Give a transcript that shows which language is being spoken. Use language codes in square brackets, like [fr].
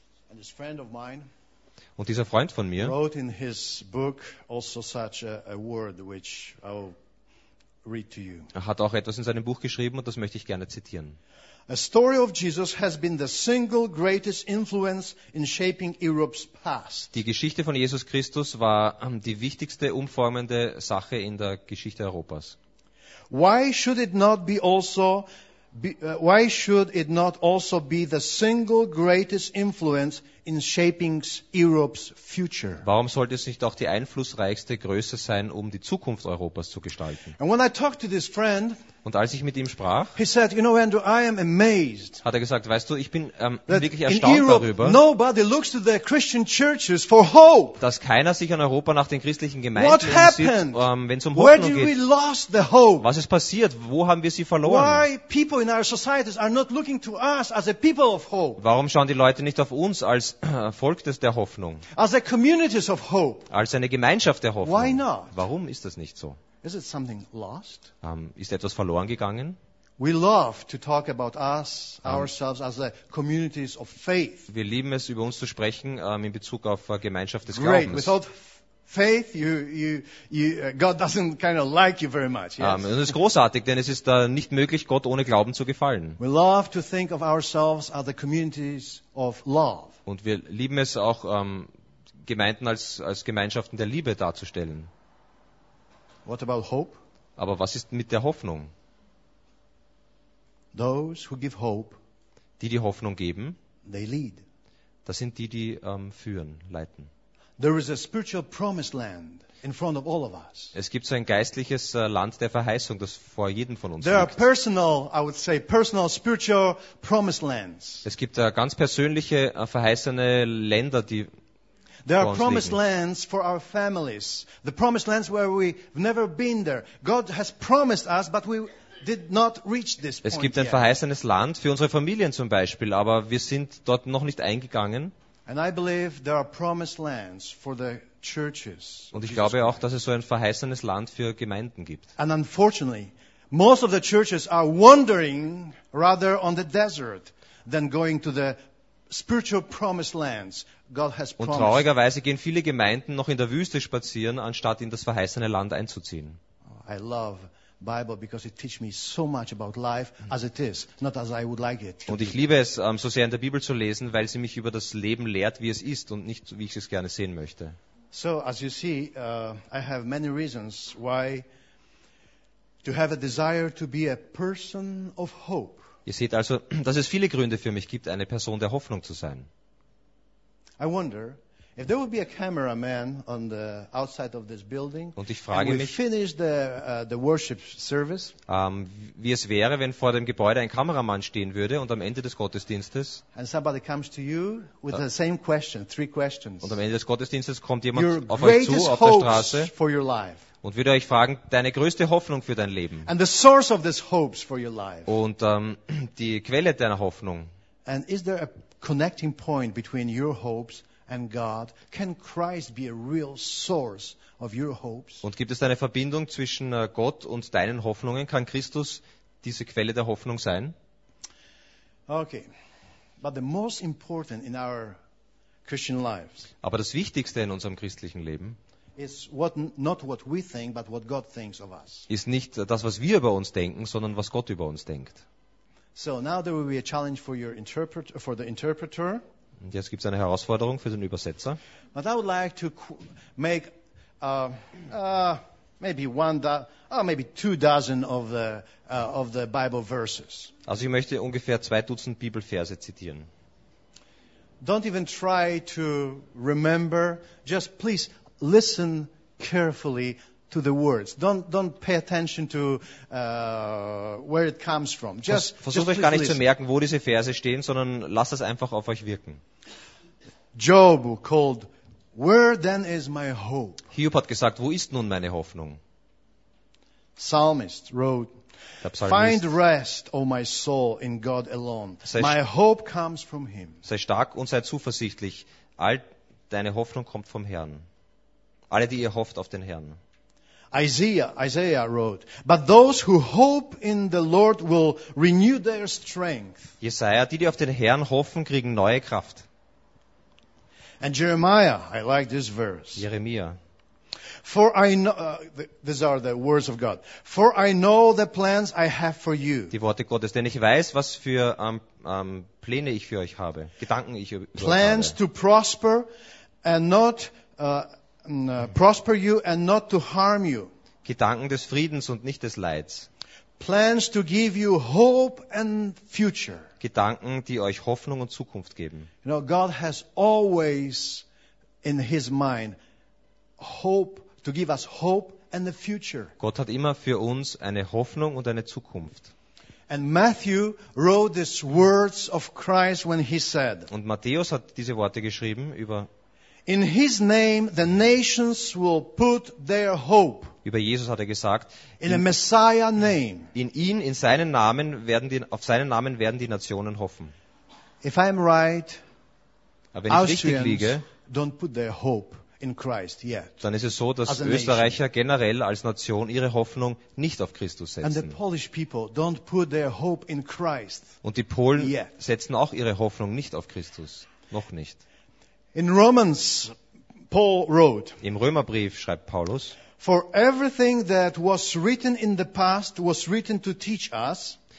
[en] And this friend of mine. [de] Und dieser Freund von mir [en] wrote in his book also such a word which read to you. [de] Er hat auch etwas in seinem Buch geschrieben und das möchte ich gerne zitieren. [en] A story of Jesus has been the single greatest influence in shaping Europe's past. [de] Die Geschichte von Jesus Christus war die wichtigste umformende Sache in der Geschichte Europas. [en] Why should it not be also why should it not also be the single greatest influence in shaping Europe's future? [de] Warum sollte es nicht auch die einflussreichste Größe sein, um die Zukunft Europas zu gestalten? [en] And when I talked to this friend, [de] und als ich mit ihm sprach, [en] he said, you know, Andrew, I am amazed. [de] Hat gesagt, weißt du, ich bin wirklich erstaunt darüber. [en] Nobody looks to their Christian churches for hope. [de] Dass keiner sich in Europa nach den christlichen Gemeinden sieht, wenn es um Hoffnung geht. [en] Where did we lost the hope? [de] Was ist passiert? Wo haben wir sie verloren? [en] Why people in our societies are not looking to us as a people of hope? [de] Warum schauen die Leute nicht auf uns als Volk der Hoffnung? [en] As a communities of hope. [de] Als eine Gemeinschaft der Hoffnung. [en] Why not? [de] Warum ist das nicht so? [en] Is it something lost? [de] Ist etwas verloren gegangen? [en] We love to talk about us, ourselves as a communities of faith. [de] Wir lieben es, über uns zu sprechen in Bezug auf Gemeinschaft des [en] Great. [de] Glaubens. [en] Without faith, you God doesn't kind of like you very much. Yes. [de] Das ist großartig, denn es ist nicht möglich, Gott ohne Glauben zu gefallen. [en] We love to think of ourselves as the communities of love. [de] Und wir lieben es auch Gemeinden als Gemeinschaften der Liebe darzustellen. [en] What about hope? [de] Aber was ist mit der Hoffnung? [en] Those who give hope, [de] die Hoffnung geben, [en] they lead. [de] Das sind die führen, leiten. [en] There is a spiritual promised land in front of all of us. [de] Es gibt so ein geistliches Land der Verheißung, das vor jedem von uns [en] there [de] liegt. [en] There are personal, I would say, personal spiritual promised lands. [de] Es gibt ganz persönliche verheißene Länder, die [en] there are promised lands for our families. The promised lands where we've never been there. God has promised us, but we did not reach this point. [de] Es gibt ein verheißenes Land für unsere Familien zum Beispiel, aber wir sind dort noch nicht eingegangen. [en] And I believe there are promised lands for the churches. [de] Und ich glaube auch, dass es so ein verheißenes Land für Gemeinden gibt. [en] And unfortunately, most of the churches are wandering rather on the desert than going to the spiritual promised lands. God has promised. [de] Und traurigerweise gehen viele Gemeinden noch in der Wüste spazieren, anstatt in das verheißene Land einzuziehen. [en] I love Bible because it teaches me so much about life as it is, not as I would like it. [de] Und ich liebe es, so sehr in der Bibel zu lesen, weil sie mich über das Leben lehrt, wie es ist und nicht wie ich es gerne sehen möchte. [en] So as you see, I have many reasons why to have a desire to be a person of hope. [de] Ihr seht also, dass es viele Gründe für mich gibt, eine Person der Hoffnung zu sein. [en] I wonder if there would be a cameraman on the outside of this building. [de] Und ich frage mich, [en] the worship service. [de] Wie es wäre, wenn vor dem Gebäude ein Kameramann stehen würde und am Ende des Gottesdienstes. [en] And somebody comes to you with the same question, three questions. [de] Und am Ende des Gottesdienstes kommt jemand auf euch zu auf der Straße. [en] For your life. [de] Und würde euch fragen, deine größte Hoffnung für dein Leben. [en] And the source of this hopes for your life. [de] Und die Quelle deiner Hoffnung. [en] And is there a connecting point between your hopes and God? Can Christ be a real source of your hopes? [de] Und gibt es eine Verbindung zwischen Gott und deinen Hoffnungen? Kann Christus diese Quelle der Hoffnung sein? [en] Okay. But the most important in our Christian lives. [de] Aber das Wichtigste in unserem christlichen Leben. [en] Is what not what we think, but what God thinks of us. [de] Ist nicht das, was wir über uns denken, sondern was Gott über uns denkt. [en] So now there will be a challenge for your interpreter, for the interpreter. [de] Und jetzt gibt's eine Herausforderung für den Übersetzer. [en] But I would like to make maybe one maybe two dozen of the Bible verses. [de] Also ich möchte ungefähr 2 Dutzend Bibelverse zitieren. [en] Don't even try to remember. Just please listen carefully to the words. Don't pay attention to where it comes from. Just [de] versucht euch gar nicht zu merken, wo diese Verse stehen, sondern lasst es einfach auf euch wirken. [en] Job called, "Where then is my hope?" [de] Hiob hat gesagt, wo ist nun meine Hoffnung? [en] Psalmist wrote, [de] der Psalmist, [en] "Find rest, O my soul, in God alone. My hope comes from Him." [de] Sei stark und sei zuversichtlich. All deine Hoffnung kommt vom Herrn. Alle, die ihr hofft auf den Herrn. [en] Isaiah wrote, "But those who hope in the Lord will renew their strength." [de] Jesaja, die auf den Herrn hoffen, kriegen neue Kraft. [en] And Jeremiah, I like this verse. [de] Jeremia. [en] "For I know," these are the words of God. "For I know the plans I have for you." [de] Die Worte Gottes, denn ich weiß, was für Pläne ich für euch habe, Gedanken ich über [en] plans [de] habe. [en] To prosper and not prosper you and not to harm you. [de] Gedanken des Friedens und nicht des Leids. [en] Plans to give you hope and future. [de] Gedanken, die euch Hoffnung und Zukunft geben. [en] You know, God has always in his mind hope to give us hope and the future. [de] Gott hat immer für uns eine Hoffnung und eine Zukunft. [en] And Matthew wrote these words of Christ when he said. [de] Und Matthäus hat diese Worte geschrieben über [en] In his name the nations will put their hope. [de] Über Jesus hat gesagt, [en] in a Messiah name. [de] In seinen Namen werden die Nationen hoffen. [en] If I'm right, [de] aber wenn ich richtig liege, [en] don't put their hope in Christ yet. [de] Dann ist es so, dass Österreicher generell als Nation ihre Hoffnung nicht auf Christus setzen. [en] And the Polish people don't put their hope in Christ. [de] Und die Polen setzen auch ihre Hoffnung nicht auf Christus, noch nicht. [en] In Romans, Paul wrote. [de] Im Römerbrief schreibt Paulus. [en] For everything that was written in the past was written to teach us.